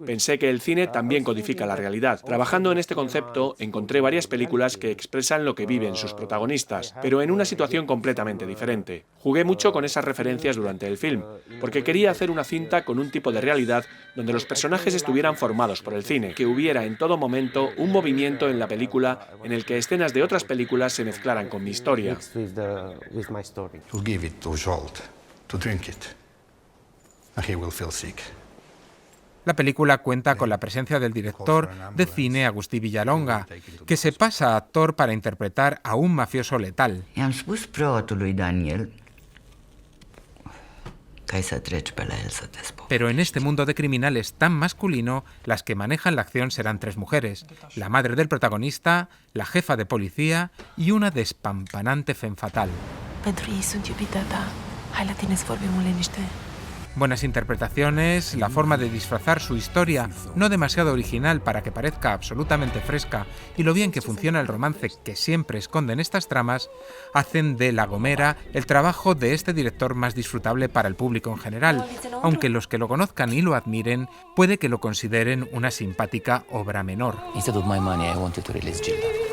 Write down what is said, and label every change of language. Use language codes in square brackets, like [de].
[es] Pensé que el cine también codifica la realidad. Trabajando en este concepto, encontré varias películas que expresan lo que viven sus protagonistas, pero en una situación completamente diferente. Jugué mucho con esas referencias durante el film, porque quería hacer una cinta con un tipo de realidad donde los personajes estuvieran formados por el cine, que hubiera en todo momento un movimiento en la película en el que escenas de otras películas se mezclaran con mi historia. [en] We'll give it to Jolt to drink it, and he will feel sick. [es] La película cuenta con la presencia del director de cine Agustí Villalonga, que se pasa a actor para interpretar a un mafioso letal. [ro] I-am spus preotului Daniel că ai să treci pe la el să te spui. [es] Pero en este mundo de criminales tan masculino, las que manejan la acción serán 3 mujeres, la madre del protagonista, la jefa de policía y una despampanante femme fatal. [ro] Pentru ei sunt iubita ta. Hai la tine să vorbim în liniște. [es] Buenas interpretaciones, la forma de disfrazar su historia, no demasiado original para que parezca absolutamente fresca, y lo bien que funciona el romance que siempre esconden estas tramas, hacen de La Gomera el trabajo de este director más disfrutable para el público en general, aunque los que lo conozcan y lo admiren puede que lo consideren una simpática obra menor. [en] Instead of my money, I wanted to release Gilda.